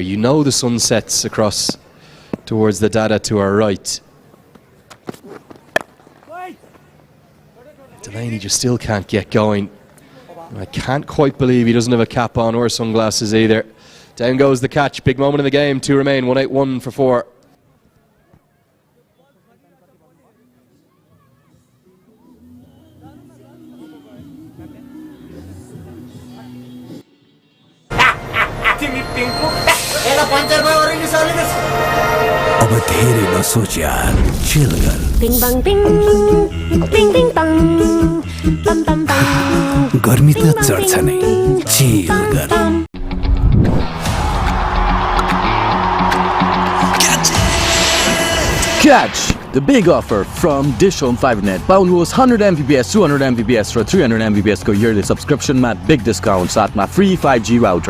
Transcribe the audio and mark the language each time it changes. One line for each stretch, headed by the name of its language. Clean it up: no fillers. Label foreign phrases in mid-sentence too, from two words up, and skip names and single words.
English: You know the sun sets across towards the dada to our right. Delaney just still can't get going. I can't quite believe he doesn't have a cap on or sunglasses either. Down goes the catch. Big moment in the game. 2 remain. 181 for 4.
Nepali: अब धेरै नसोच यार, चिल गर। Ding bang ding, ding ding bang, bam bam bam. गर्मी त चढ्छ नै, चिल गर।
English: Catch! The big offer from DishHome 5net.
Nepali: पाउनुहोस् 100 Mbps, 200 Mbps र 300 Mbps को
English: yearly subscription
Nepali: मा
English: big discount
Nepali: साथमा
English: free 5G router.